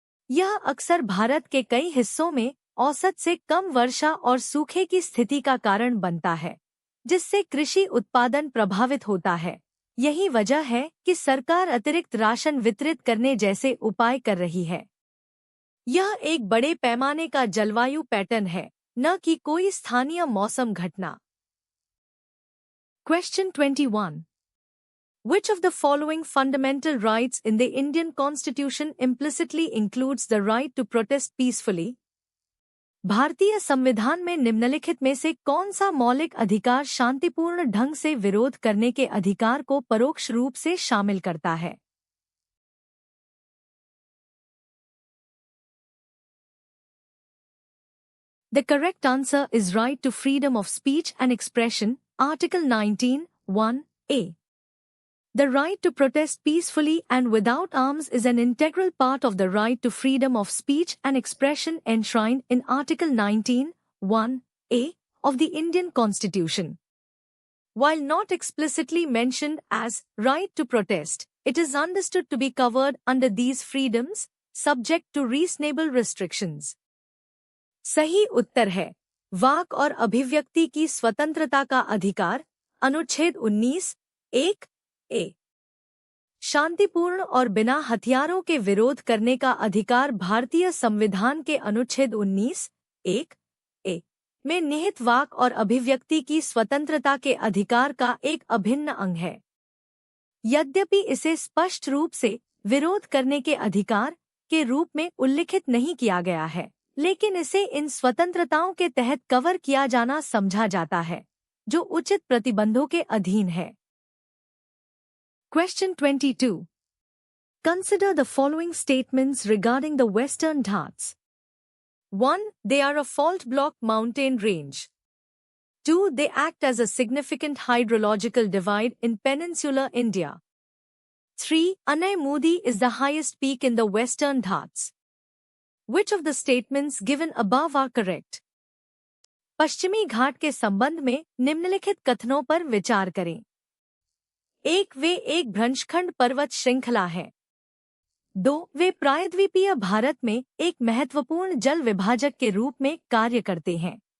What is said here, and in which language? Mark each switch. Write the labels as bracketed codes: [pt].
[hi] यह अक्सर भारत के कई हिस्सों में औसत से कम वर्षा और सूखे की स्थिति का कारण बनता है, जिससे कृषि उत्पादन प्रभावित होता है। यही वजह है कि सरकार अतिरिक्त राशन वितरित करने जैसे उपाय कर रही है। यह एक बड़े पैमाने का जलवायु पैटर्न है, न कि कोई स्थानीय मौसम घटना। [en] Question 21. Which of the following fundamental rights in the Indian Constitution implicitly includes the right to protest peacefully? [hi] भारतीय संविधान में निम्नलिखित में से कौन सा मौलिक अधिकार शांतिपूर्ण ढंग से विरोध करने के अधिकार को परोक्ष रूप से शामिल करता है? [en] The correct answer is right to freedom of speech and expression, Article 19, 1A. The right to protest peacefully and without arms is an integral part of the right to freedom of speech and expression enshrined in Article 19, 1A of the Indian Constitution. While not explicitly mentioned as right to protest, it is understood to be covered under these freedoms, subject to reasonable restrictions. [hi] सही उत्तर है, वाक और अभिव्यक्ति की स्वतंत्रता का अधिकार, अनुच्छेद 19, 1 ए। शांतिपूर्ण और बिना हथियारों के विरोध करने का अधिकार भारतीय संविधान के अनुच्छेद 19, 1 ए में निहित वाक और अभिव्यक्ति की स्वतंत्रता के अधिकार का एक अभिन्न अंग है। यद्यपि इसे स्पष्ट रूप से विरोध करने के अधिकार के रूप में उल्लिखित नहीं किया गया है, लेकिन इसे इन स्वतंत्रताओं के तहत कवर किया जाना समझा जाता है, जो उचित प्रतिबंधों के अधीन है। [en] Question 22. Consider the following statements regarding the Western Ghats. 1. They are a fault block mountain range. 2. They act as a significant hydrological divide in peninsular India. 3. Anaimudi is the highest peak in the Western Ghats. Which of the statements given above are correct? [hi] पश्चिमी घाट के संबंध में निम्नलिखित कथनों पर विचार करें। 1. वे एक भ्रंशखंड पर्वत श्रृंखला है। 2. वे प्रायद्वीपीय भारत में एक महत्वपूर्ण जल विभाजक के रूप में कार्य करते हैं।